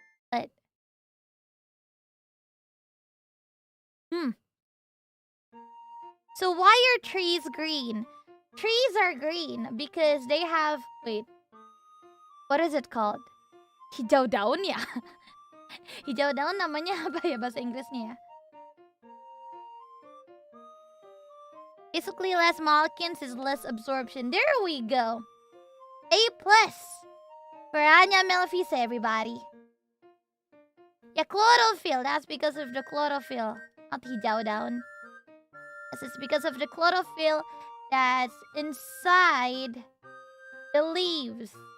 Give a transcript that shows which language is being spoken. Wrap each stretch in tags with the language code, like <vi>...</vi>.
<en>But... So why are trees green? Trees are green because they have... Wait. What is it called?</en> <id>Hijau daun ya? Hijau daun namanya apa ya bahasa Inggrisnya ya?</id> <en>Basically, less molecules is less absorption. There we go. A+. For Anya Malefica, everybody. Yeah, chlorophyll. That's because of the chlorophyll. Not</en> <id>hijau daun.</id> <en>Yes, it's because of the chlorophyll that's inside the leaves.</en>